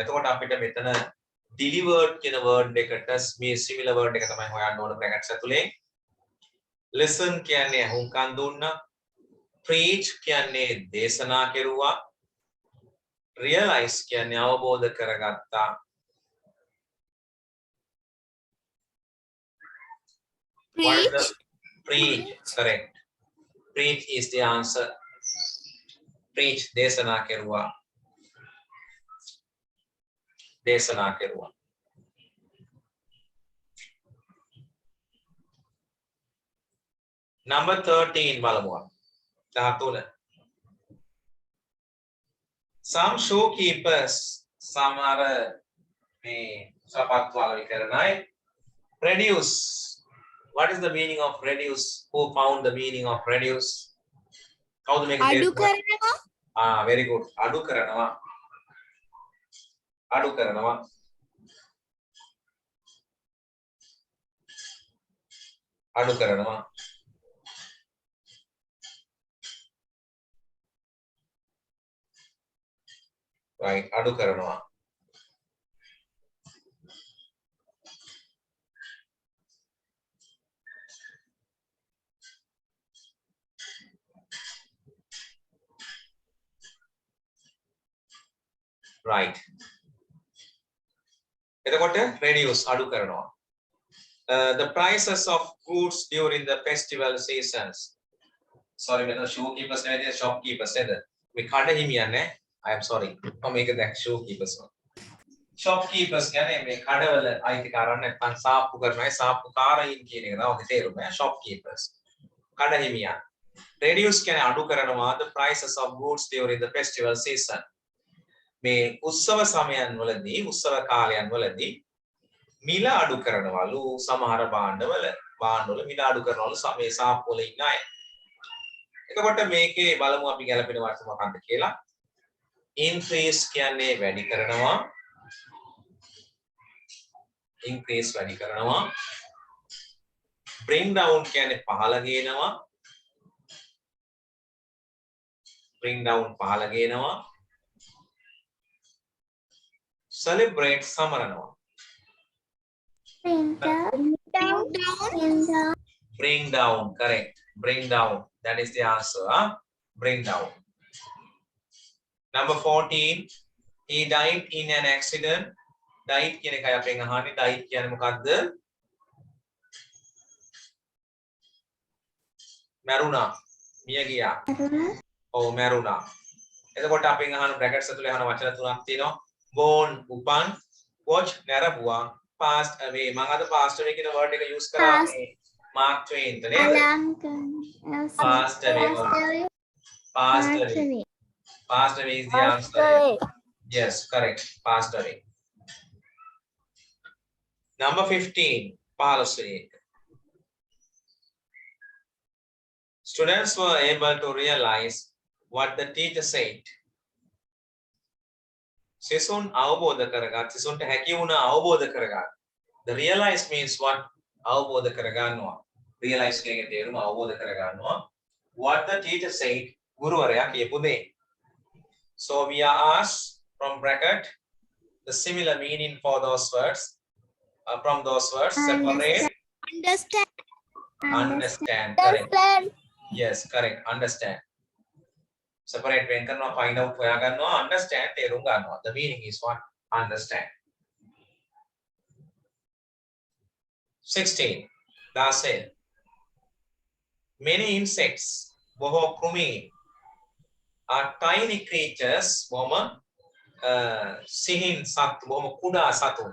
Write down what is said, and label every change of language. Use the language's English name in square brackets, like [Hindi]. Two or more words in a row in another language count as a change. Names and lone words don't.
[Sinhala] එතකොට අපිට මෙතන delivered කියන word එකට මේ [English] similar word [Sinhala] එක තමයි හොයන්න ඕන brackets ඇතුලේ. Listen කියන්නේ අහුම්කන් දුන්නා. Preach කියන්නේ දේශනා කෙරුවා. Realize කියන්නේ අවබෝධ කරගත්තා. [English] Preach, correct. Preach is the answer. Preach, [Sinhala] දේශනා කෙරුවා. දේශනා කෙරුවා. Number 13 බලමුවා. 13. [English] Some shopkeepers, [Sinhala] සමහර මේ සපත්තු වල විතරන අය reduce. [English] What is the meaning of reduce? Who found the meaning of reduce? [Sinhala] කවුද මේක අඩු කරනවා. [English] very good. [Sinhala] අඩු කරනවා. අඩු කරනවා. අඩු කරනවා. Right, අඩු කරනවා. Right. එතකොට reduce අඩු කරනවා. [English] The prices of goods during the festival seasons. Sorry, [Sinhala] මෙතන shopkeepers නෙවෙයි shopkeepers නේද? මේ කඩ හිමියන් නේ. [English] I am sorry. [Sinhala] මම මේක දැක් shopkeepers. Shopkeepers කියන්නේ මේ කඩවල අයිතිකාරයන් නැත්නම් සාප්පු කරන අය සාප්පුකාරයින් කියන එක තමයි ඔතේ තේරුම. Shopkeepers. කඩ හිමියන්. Reduce කියන්නේ අඩු කරනවා [English] the prices of goods during the festival season. [Sinhala] මේ උත්සව සමයන් වලදී උත්සව කාලයන් වලදී මිල අඩු කරනවලු සමහර භාණ්ඩවල මිල අඩු කරනවලු මේ සාප්පු වල ඉන්න අය. එතකොට මේකේ බලමු අපි ගැලපෙන වර්ථ මොකක්ද කියලා. increase කියන්නේ වැඩි කරනවා. increase වැඩි කරනවා. [English] bring down [Sinhala] කියන්නේ පහළ ගේනවා. [English] bring down [Sinhala] පහළ ගේනවා. celebrate සමරනවා. [English] Bring down, correct. Bring down. That is the answer. Bring down. Number 14. He died in an accident. Died [Sinhala] කියන එකයි අපෙන් අහන්නේ. [English] Died [Sinhala] කියන්නේ මොකක්ද? මැරුණා. මිය ගියා. ඔව් මැරුණා. එතකොට අපෙන් අහන brackets ඇතුලේ අහන වචන තුනක් තියෙනවා. Born උපන්, watch නැරඹුවා, [English] passed away. [Sinhala] මම අද [English] passed away [Sinhala] කියන word එක use කරා මේ Mark Twain ද නේද? [English] Passed away. Passed away. Passed away is the answer. Yes, correct. Passed away. Number 15. Policy. Students were able to realize what the teacher said. [Sinhala] සිසුන් අවබෝධ කරගත් සිසුන්ට හැකි වුණා අවබෝධ කරගන්න. [English] The realize means what? [Sinhala] අවබෝධ කරගන්නවා. Realize කියනගේ තේරුම අවබෝධ කරගන්නවා. [English] What the teacher said, [Sinhala] ගුරුවරයා කියපු දේ. [English] So we are asked from bracket the similar meaning for those words. From those words, separate. Understand. Understand. Correct. Yes, correct. Understand. Separate when [Sinhala] කරනවා [English] find out [Sinhala] හොයා ගන්නවා understand තේරුම් ගන්නවා. [English] The meaning is what? Understand. 16. Dasen. Many insects, [Sinhala] බොහෝ කෘමි, [English] are tiny creatures, [Sinhala] බොහොම සිහින් සත්, බොහොම කුඩා සතුන්.